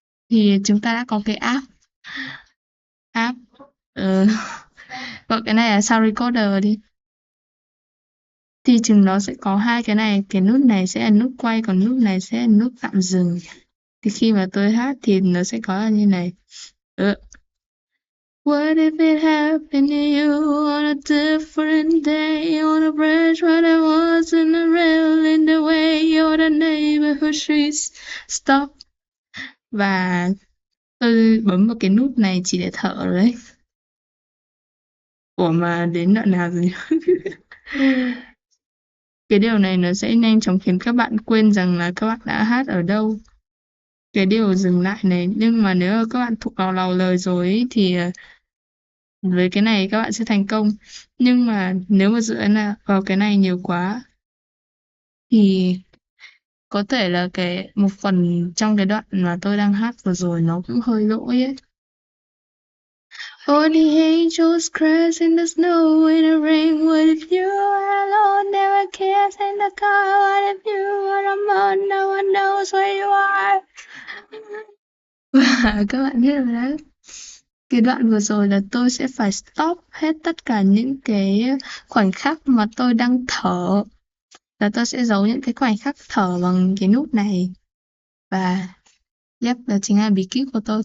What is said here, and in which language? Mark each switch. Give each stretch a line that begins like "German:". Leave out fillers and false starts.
Vietnamese: Thì chúng ta đã có cái app gọi cái này là Sound Recorder đi. Thì chúng nó sẽ có hai cái này, cái nút này sẽ là nút quay, còn nút này sẽ là nút tạm dừng. Thì khi mà tôi hát thì nó sẽ có là như này.
English: What if it happened to you on a different day, on a bridge where there wasn't a rail in the way, or the neighborhood streets stop.
Vietnamese: Và tôi bấm vào cái nút này chỉ để thở rồi đấy. Ủa mà đến đoạn nào rồi? Cái điều này nó sẽ nhanh chóng khiến các bạn quên rằng là các bạn đã hát ở đâu. Cái điều dừng lại này, nhưng mà nếu mà các bạn thuộc vào lời rồi ấy, thì với cái này các bạn sẽ thành công. Nhưng mà nếu mà dựa vào cái này nhiều quá thì có thể là cái một phần trong cái đoạn mà tôi đang hát vừa rồi nó cũng hơi lỗi ấy.
English: Oh, the angels crash in the snow in the rain. What if you are alone? There are kids in the car. What if you are alone? No one knows where you are.
Vietnamese: Và các bạn biết rồi đấy. Cái đoạn vừa rồi là tôi sẽ phải stop hết tất cả những cái khoảnh khắc mà tôi đang thở. Là tôi sẽ giấu những cái khoảnh khắc thở bằng cái nút này. Và yep, đó chính là bí kíp của tôi.